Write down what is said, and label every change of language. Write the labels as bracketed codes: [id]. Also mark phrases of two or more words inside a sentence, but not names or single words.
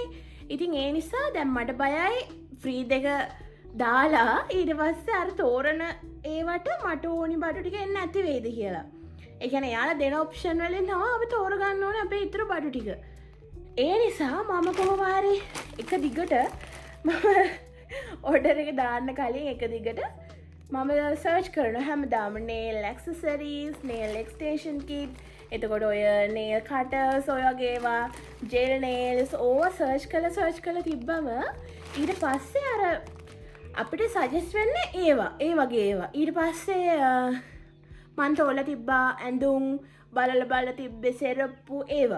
[si] ඉතින් ඒ නිසා දැන් මට බයයි ෆ්‍රී දෙක දාලා ඊට පස්සේ අර තෝරන ඒවට මට ඕනි බඩු ටික එන්න නැති වෙයිද කියලා. ඒ කියන්නේ යාලා දෙන ඔප්ෂන් වලින් තමයි අපි තෝරගන්න ඕනේ අපේ ඉතුරු බඩු ටික. ඒ නිසා මම කොහොම හරි එක දිගට මම ඕඩර් එක දාන්න කලින් එක දිගට මම සර්ච් කරනවා හැමදාම [en] nail accessories, nail extension kit, [si] එතකොට ඔය [en] nail cutters [si] ඔය වගේ ඒවා, [en] gel nails [si] ඕවා සර්ච් කරලා තිබ්බම ඊට පස්සේ අර අපිට සජෙස්ට් වෙන්නේ ඒවා, ඒ වගේ ඒවා. ඊට පස්සේ මන් තෝරලා තිබ්බා ඇඳුම්, බලලා තිබ්බේ සෙරප්පු ඒවා.